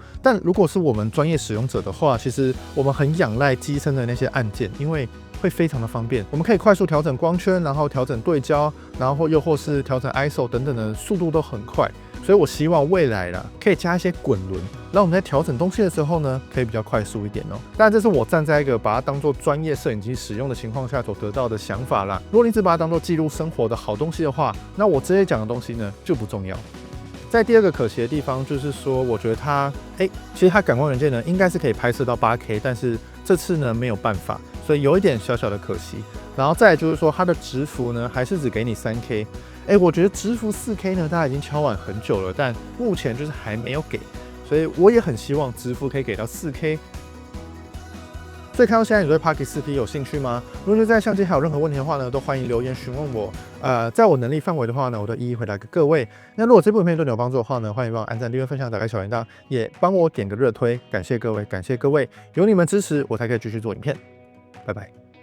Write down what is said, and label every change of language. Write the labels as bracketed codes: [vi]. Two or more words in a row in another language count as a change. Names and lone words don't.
[zh] 但如果是我們專業使用者的話，其實我們很仰賴機身的那些按鍵，因為會非常的方便，我們可以快速調整光圈，然後調整對焦，然後又或是調整 ISO 等等的速度都很快。所以我希望未來啦，可以加一些滾輪，讓我們在調整東西的時候呢，可以比較快速一點哦。當然，這是我站在一個把它當做專業攝影機使用的情況下所得到的想法啦。如果你只把它當做記錄生活的好東西的話，那我這些講的東西呢就不重要。在第二個可惜的地方就是說，我覺得它，其實它感光元件呢應該是可以拍攝到 8K， 但是這次呢沒有辦法，所以有一點小小的可惜。然後再來就是說，它的直幅呢還是只給你 3K。我覺得直幅 4K 呢，大家已經敲碗很久了，但目前就是還沒有給，所以我也很希望直幅可以給到 4K。所以看到現在，你對 Pocket 4P 有興趣嗎？如果你對這台相機還有任何問題的話呢，都歡迎留言詢問我。在我能力範圍的話呢，我都一一回答給各位。那如果這部影片對你有幫助的話呢，歡迎幫我按讚、訂閱、分享、打開小鈴鐺，也幫我點個熱推，感謝各位，感謝各位，有你們支持，我才可以繼續做影片。拜拜。